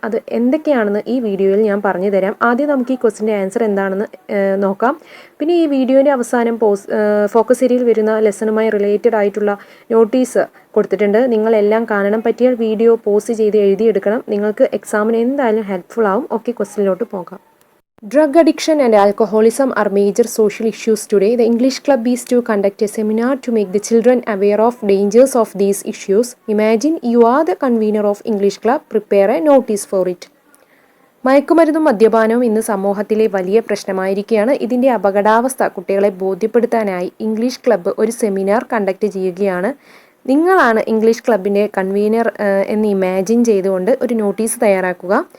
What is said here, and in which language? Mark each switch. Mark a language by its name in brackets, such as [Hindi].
[Malayalam] അത് എന്തൊക്കെയാണെന്ന് ഈ വീഡിയോയിൽ ഞാൻ പറഞ്ഞു തരാം. ആദ്യം നമുക്ക് ഈ ക്വസ്റ്റിൻ്റെ ആൻസർ എന്താണെന്ന് നോക്കാം. പിന്നെ ഈ വീഡിയോൻ്റെ അവസാനം ഫോക്കസ് ഏരിയയിൽ വരുന്ന ലെസണുമായി റിലേറ്റഡ് ആയിട്ടുള്ള നോട്ടീസ് കൊടുത്തിട്ടുണ്ട്. നിങ്ങളെല്ലാം കാണണം. പറ്റിയാൽ വീഡിയോ പോസ്റ്റ് ചെയ്ത് എഴുതിയെടുക്കണം. നിങ്ങൾക്ക് എക്സാമിന് എന്തായാലും ഹെൽപ്ഫുൾ ആവും. ഓക്കെ, ക്വസ്റ്റിനിലോട്ട് പോകാം. [English] Drug addiction and alcoholism are major social issues today. The English Club is to conduct a seminar to make the children aware of dangers of these issues. Imagine you are the convener of English Club. Prepare a notice for it. [Malayalam] മയക്കുമരുന്നും മദ്യപാനവും ഇന്ന് സമൂഹത്തിലെ വലിയ പ്രശ്നമായിരിക്കുകയാണ്. ഇതിൻ്റെ അപകടാവസ്ഥ കുട്ടികളെ ബോധ്യപ്പെടുത്താനായി English club ഒരു seminar conduct ചെയ്യുകയാണ്. നിങ്ങളാണ് English ക്ലബിൻ്റെ കൺവീനർ എന്ന് ഇമാജിൻ ചെയ്തുകൊണ്ട് ഒരു നോട്ടീസ് തയ്യാറാക്കുക.